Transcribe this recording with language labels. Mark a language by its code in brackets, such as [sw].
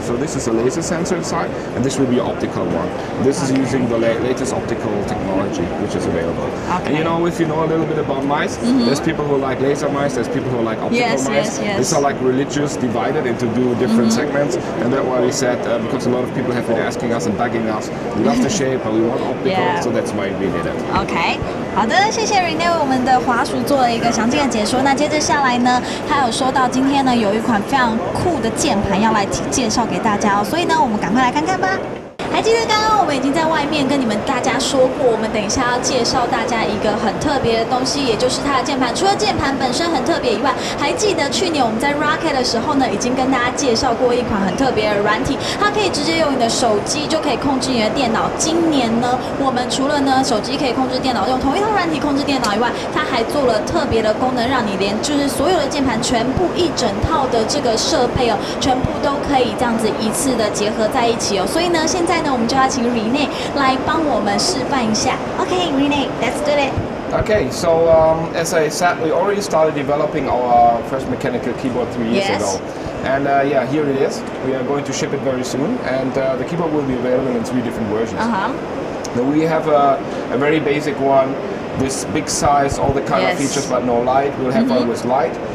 [en] So this is a laser sensor inside, and this will be an optical one. This is using the latest optical technology which is available. And if you know a little bit about mice, there's people who like laser mice, there's people who like optical mice. These are like religious divided into different segments, and that's why we said, because a lot of people have been asking us and bugging us, we love the shape, but we want optical, so that's why we did it. Okay. [zh] 好的，谢谢 Renee 为我们的滑鼠做了一个详尽的解说。那接着下来呢，他有说到今天呢有一款非常酷的键盘要来介绍给大家哦，所以呢我们赶快来看看吧。还记得刚刚我们已经在外面跟大家说过，我们等一下要介绍大家一个很特别的东西，也就是它的键盘。除了键盘本身很特别以外，还记得去年我们在 ROCCAT 的时候呢，已经跟大家介绍过一款很特别的软体，它可以直接用你的手机就可以控制你的电脑。今年呢，我们除了呢手机可以控制电脑，用同一套软体控制电脑以外，它还做了特别的功能，让你连就是所有的键盘全部一整套的这个设备哦，全部都可以这样子一次的结合在一起哦。所以呢，现在呢，我们就要请 Renee 来帮我们示范一下。 [en] Okay, Renee, let's do it. Okay, so as I said, we already started developing our first mechanical keyboard 3 years ago. And here it is. We are going to ship it very soon, and the keyboard will be available in 3 different versions. Now we have a very basic one, this big size, all the kind of features, but no light. We'll have one with light.